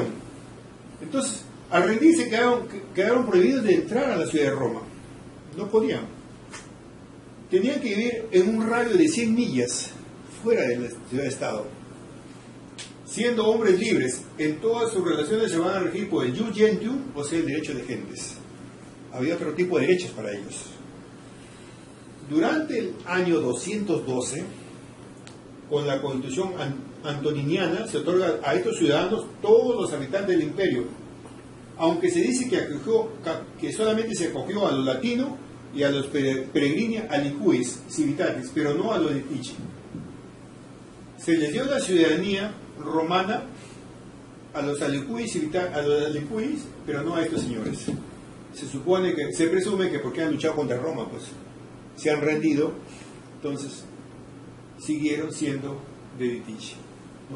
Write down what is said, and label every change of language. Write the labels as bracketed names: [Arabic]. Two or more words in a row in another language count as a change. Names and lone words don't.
[Spanish] Entonces, al rendirse quedaron prohibidos de entrar a la ciudad de Roma. No podían. Tenían que vivir en un radio de 100 millas fuera de la ciudad-estado. Siendo hombres libres, en todas sus relaciones se van a regir por el [Latin] jus gentium, [Spanish] o sea, el derecho de gentes. Había otro tipo de derechos para ellos. Durante el año 212, con la Constitución antoniniana, se otorga a estos ciudadanos todos los habitantes del imperio, aunque se dice que solamente se acogió a los latinos y a los [Latin] peregrini alicuis civitatis, [Spanish] pero no a los litici. Se les dio la ciudadanía romana a los alicuis, pero no a estos señores. Se presume que porque han luchado contra Roma, pues se han rendido, entonces siguieron siendo de litici, ¿no?